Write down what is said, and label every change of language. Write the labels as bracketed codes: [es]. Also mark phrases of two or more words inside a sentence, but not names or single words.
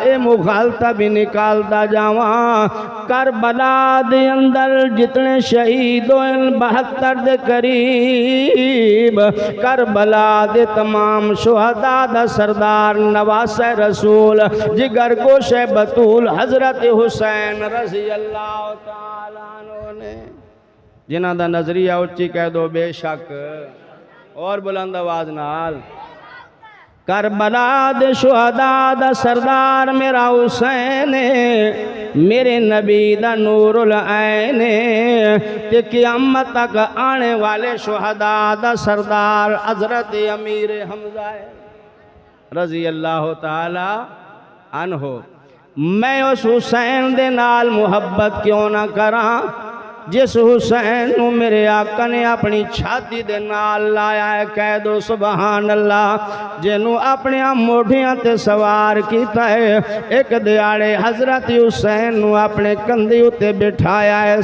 [pa] اے مغالطہ بھی نکالدا جاواں۔ کربلا دے اندر جتنے شہید ہوئے 72 دے قریب، کربلا دے تمام شہدا دا سردار نواسے رسول جگر گوشے بتول حضرت حسین [ar] رضي الله تعالى عنه [pa] نے، جنہاں دا نظریہ اچی کہہ دو بے شک اور بلند آواز نال. کربلا دے شہدا دا سردار میرا حسین میرے نبی دا نور العین تے قیامت تک آنے والے شہدا دا سردار حضرت امیر حمزہ [ar] رضي الله تعالى عنه. [pa] میں اس حسین دے نال محبت کیوں نہ کراں جس حسین نوں میرے آقا نے اپنی چھاتی دے نال لایا ہے. کہہ دو [ar] سبحان اللہ. [pa] جنہوں اپنے موڈھیاں تے سوار کیا ہے. ایک دیہاڑے حضرت حسین نوں اپنے کندھے اتے بٹھایا ہے.